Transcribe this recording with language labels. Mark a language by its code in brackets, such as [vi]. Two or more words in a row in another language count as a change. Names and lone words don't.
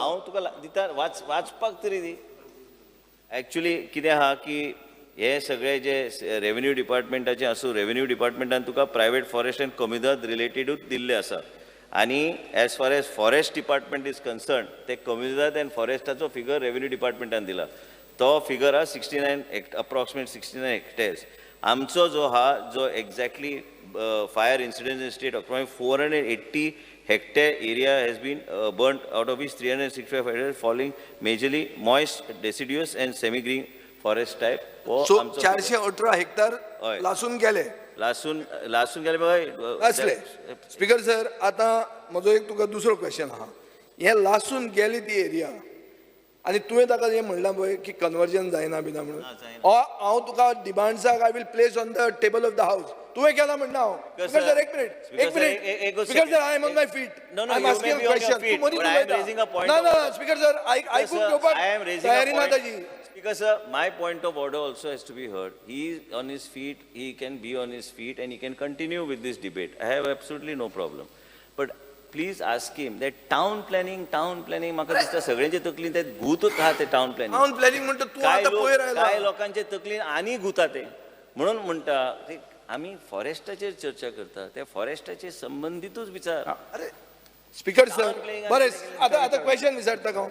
[kok] हांव तुका दिता वाचपाक तरी दी. एक्चुअली कितें आहा की हे सगळे जे रेव्हेन्यू डिपार्टमेंटाचे आसूं रेव्हेन्यू डिपार्टमेंटान तुका [en] private forest [kok] एंड कमिदाद रिलेटेडूच दिल्ले आसा आनी [en] as far as forest department is concern [kok] ते कमिदाद एंड फॉरेस्टाचो फिगर रेव्हेन्यू डिपार्टमेंटान दिला. तो फिगर हा 69 अप्रॉक्सिमेट 69 हेक्टर्स. आमचो जो हा जो [en] exactly fire incident in state approximate 480 hectare area has been burnt, out of which 365 hectares falling majorly moist, deciduous and semi-green forest type. [kok] सो 418 हेक्टर लासून गेले लासून गेले बघा असले. [en] speaker sir [kok] आता म्हजो एक तुका दुसरो क्वेश्चन आहा. हे लासून गेली ती एरिया आनी तुवें ताका हें म्हणलां पळय की कन्वर्जन जायना बिना म्हणून हांव तुका डिमांड्साक [en] I will place on the table of the house [kok] तुवें केला म्हणना हांव. [en] Speaker sir एक minute speaker sir I am on my feet. I am asking a question [kok] तू मदीं उलयता. ना ना [en] speaker sir [kok] आयकून घेवपाक तयारी ना ताजी. [en] Because my point of order also has to be heard. He is on his feet, he can be on his feet and he can continue with this debate. I have absolutely no problem. But please ask him that town planning [kok] म्हाका दिसता सगळ्यांचे तकलीन ते गुतूच आहा ते [en] town planning [kok] म्हणटा तू आता पळय रायला काय लोकांचे तकलीन आनी गुता ते म्हणून म्हणटा ते आमी फॉरेस्टाचेर चर्चा करता त्या फॉरेस्टाचे संबंधितूच विचार. अरे [en] speaker sir [kok] बरें आता क्वेश्चन विचारता हांव.